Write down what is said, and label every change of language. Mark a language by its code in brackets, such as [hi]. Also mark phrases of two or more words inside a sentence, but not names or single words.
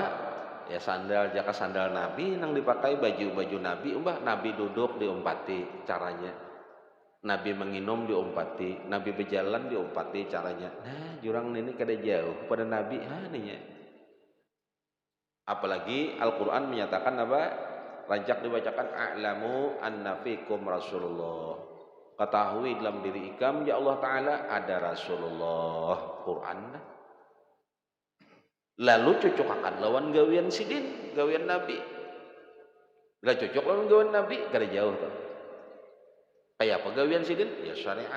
[bjn] Ya sandal jaka sandal Nabi nang dipakai baju Nabi, Nabi duduk diumpati caranya. Nabi menginum diumpati, Nabi berjalan diumpati caranya. Nah, jurang ini kada jauh pada Nabi nih. Apalagi Al-Qur'an menyatakan apa? Rancak dibacakan [ar] اعلموا أن فيكم رسول الله. [bjn] Ketahui dalam diri ikam ya Allah Ta'ala ada Rasulullah. Quran. Lalu cocokakan lawan gawian sidin, gawian Nabi. Bila cocok lawan gawian Nabi, kada jauh tuh. Kayak apa gawian sidin? Ya syariat.